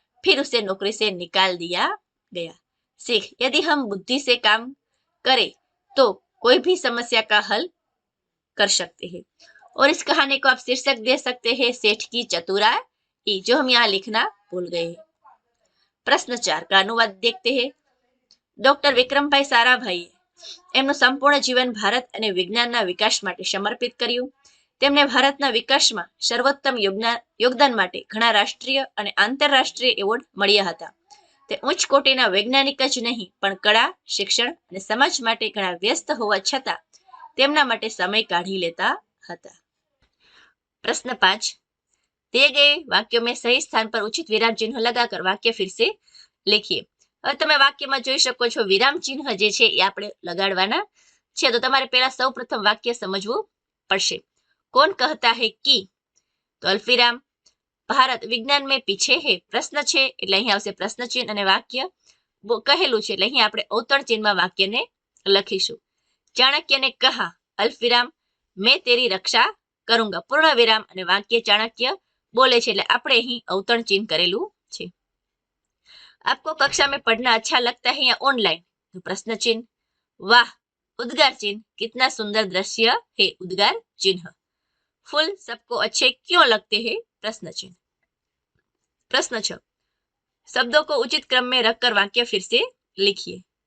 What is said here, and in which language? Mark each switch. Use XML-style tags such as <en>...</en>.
<hi>फिर उसे नौकरी से निकाल दिया गया। सीख, यदि हम बुद्धि से काम करे तो कोई भी समस्या का हल कर सकते हैं। और इस कहानी को आप शीर्षक दे सकते हैं सेठ की चतुराई, जो हम यहाँ लिखना भूल गए हैं। प्रश्न 4 का अनुवाद देखते हैं।</hi> <gu>डॉक्टर विक्रमભાઈ સારાભાઈએ એમનું સંપૂર્ણ જીવન ભારત અને વિજ્ઞાનના વિકાસ માટે સમર્પિત કર્યું. તેમને ભારતના વિકાસમાં સર્વોત્તમ યોગદાન માટે ઘણા રાષ્ટ્રીય અને આંતરરાષ્ટ્રીય એવોર્ડ મળ્યા હતા. તે ઉચ્ચ કોટીના વૈજ્ઞાનિક જ નહીં પણ કળા, શિક્ષણ અને સમાજ માટે ઘણા વ્યસ્ત હોવા છતાં તેમના માટે સમય કાઢી લેતા હતા.</gu> <hi>प्रश्न 5 दिए गए वाक्यों में सही स्थान पर उचित विराम चिन्ह लगाकर वाक्य फिर से लिखिए.</hi> <gu>હવે તમે વાક્યમાં જોઈ શકો છો વિરામ ચિહ્ન જે છે એ આપણે લગાડવાના છે. તો તમારે પહેલા સૌ પ્રથમ વાક્ય સમજવું પડશે.</gu> <hi>કોણ કહેતા હે કી, તો અલ્ફીરામ.</hi> <gu>ભારત વિજ્ઞાન</gu> <hi>में पीछे है,</hi> <gu>પ્રશ્ન છે એટલે અહીં આવશે પ્રશ્ન ચિહ્ન અને વાક્ય કહેલું છે એટલે અહીં આપણે અવતરણ ચિહ્નમાં વાક્યને લખીશું. ચાણક્યને કહા અલ્ફીરામ</gu> <hi>मैं तेरी रक्षा करूंगा,</hi> <gu>पूर्ण विराम અને વાક્ય ચાણક્ય બોલે છે એટલે આપણે અહીં અવતરણ ચિહ્ન કરેલું છે.</gu> <hi>आपको कक्षा में पढ़ना अच्छा लगता है या ऑनलाइन, तो प्रश्न चिन्ह. वाह उद्गार चिन्ह, कितना सुंदर दृश्य है, उद्गार चिन्ह. फूल सबको अच्छे क्यों लगते हैं, प्रश्न चिन्ह. प्रश्न 6 शब्दों को उचित क्रम में रखकर वाक्य फिर से लिखिए.</hi>